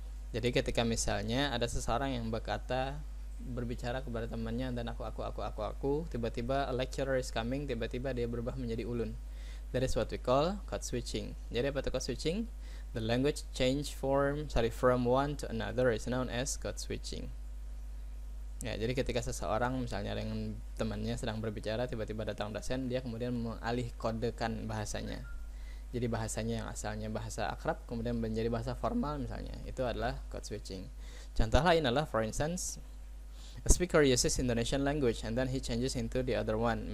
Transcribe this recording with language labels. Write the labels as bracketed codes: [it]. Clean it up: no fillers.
[id] Jadi ketika misalnya ada seseorang yang berbicara kepada temannya dan aku, tiba-tiba [en] a lecturer is coming, [id] tiba-tiba dia berubah menjadi Ulun. [en] That is what we call code switching. [id] Jadi apa itu code switching? [en] The language change from one to another is known as code switching. [id] Ya, jadi ketika seseorang misalnya dengan temannya sedang berbicara, tiba-tiba datang dosen, dia kemudian mengalih kodekan bahasanya. Jadi bahasanya yang asalnya bahasa akrab kemudian menjadi bahasa formal misalnya. Itu adalah code switching. Contoh lain adalah, [en] for instance, a speaker uses Indonesian language and then he changes into the other one.